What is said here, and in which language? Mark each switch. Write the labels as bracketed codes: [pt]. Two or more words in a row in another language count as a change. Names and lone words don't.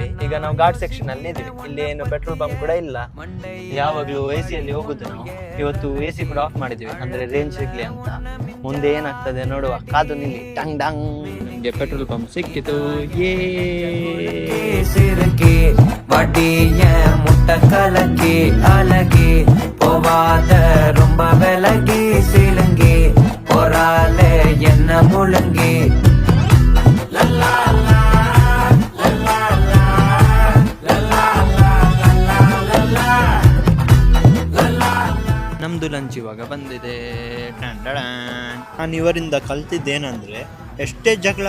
[kn] ಈಗ ನಾವು ಘಾಟ್ ಸೆಕ್ಷನ್ ಅಲ್ಲಿ ಇದ್ದೀವಿ. ಇಲ್ಲಿ ಏನು [en] petrol pump [kn] ಕೂಡ ಇಲ್ಲ. ಯಾವಾಗ್ಲೂ AC ಅಲ್ಲಿ ಹೋಗುದು ನಾವು. ಇವತ್ತು AC ಕೂಡ ಆಫ್ ಮಾಡಿದ್ವಿ, ಅಂದ್ರೆ ರೇಂಜ್ ಸಿಗ್ಲಿ ಅಂತ. ಮುಂದೆ ಏನಾಗ್ತದೆ ನೋಡುವ, ಕಾದು ನಿಲ್ಲಿ. ಟಂಗ್ ಡಂಗ್, ನಮ್ಗೆ [en] petrol pump [kn] ಸಿಕ್ಕಿತು. [ta] ಸಿರಕಿ வடிய முட்ட கலக்கி அழகி போவாத ரொம்ப விலகி சிலுங்கி போராலே என்ன முழுங்கி [kn] ನಮ್ದು ಲಂಚ್ ಇವಾಗ ಬಂದಿದೆ. ನಾನು ಇವರಿಂದ ಕಲ್ತಿದ್ದೇನಂದ್ರೆ, ಎಷ್ಟೇ ಜಗಳ